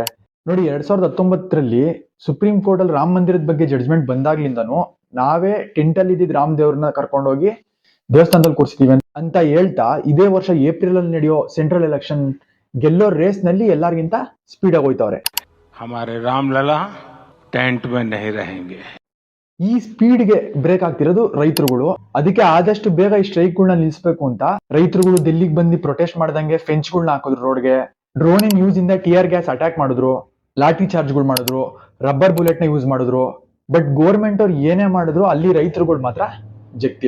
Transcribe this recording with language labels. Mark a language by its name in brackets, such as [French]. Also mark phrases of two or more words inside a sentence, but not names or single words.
[Kannada] ನೋಡಿ, 2019ರಲ್ಲಿ ಸುಪ್ರೀಂ ಕೋರ್ಟ್ ಅಲ್ಲಿ ರಾಮ ಮಂದಿರದ ಬಗ್ಗೆ ಜಡ್ಜ್ಮೆಂಟ್ ಬಂದಾಗ್ಲಿಂದನು ನಾವೇ ಟೆಂಟ್ ಅಲ್ಲಿ ಇದ್ದಿದ್ ರಾಮ್ ದೇವ್ರನ್ನ ಕರ್ಕೊಂಡೋಗಿ ದೇವಸ್ಥಾನದಲ್ಲಿ ಕೂರಿಸ್ತೀವಿ ಅಂತ ಹೇಳ್ತಾ ಇದೇ ವರ್ಷ ಏಪ್ರಿಲ್ ಅಲ್ಲಿ ನಡೆಯೋ [English] central election [Kannada] ಗೆಲ್ಲೋ ರೇಸ್ ನಲ್ಲಿ ಎಲ್ಲರಿಗಿಂತ ಸ್ಪೀಡ್ ಆಗಿ ಹೋಯ್ತವ್ರೆ. [Hindi] हमारे रामलला टेंट में नहीं रहेंगे. [Kannada] ಈ ಸ್ಪೀಡ್ಗೆ ಬ್ರೇಕ್ ಆಗ್ತಿರೋದು ರೈತರುಗಳು. ಅದಕ್ಕೆ ಆದಷ್ಟು ಬೇಗ ಈ ಸ್ಟ್ರೈಕ್ಗಳನ್ನ ನಿಲ್ಲಿಸಬೇಕು ಅಂತ ರೈತರುಗಳು ದಿಲ್ಲಿಗೆ ಬಂದು ಪ್ರೊಟೆಸ್ಟ್ ಮಾಡ್ದಂಗೆ ಫೆಂಚ್ಗಳನ್ನ ಹಾಕಿದ್ರು ರೋಡ್ಗೆ, ಡ್ರೋನಿನ್ ಯೂಸ್ ಇಂದ [English] tear gas attack [Kannada] ಮಾಡಿದ್ರು, ಲಾಠಿ ಚಾರ್ಜ್ಗಳು ಮಾಡಿದ್ರು, [English] rubber bullet [Kannada] ನ ಯೂಸ್ ಮಾಡಿದ್ರು. [English] but government [Kannada] ಅವ್ರು ಏನೇ ಮಾಡಿದ್ರು ಅಲ್ಲಿ ರೈತರುಗಳು ಮಾತ್ರ ಜಗ್ತಿಲ್ಲ.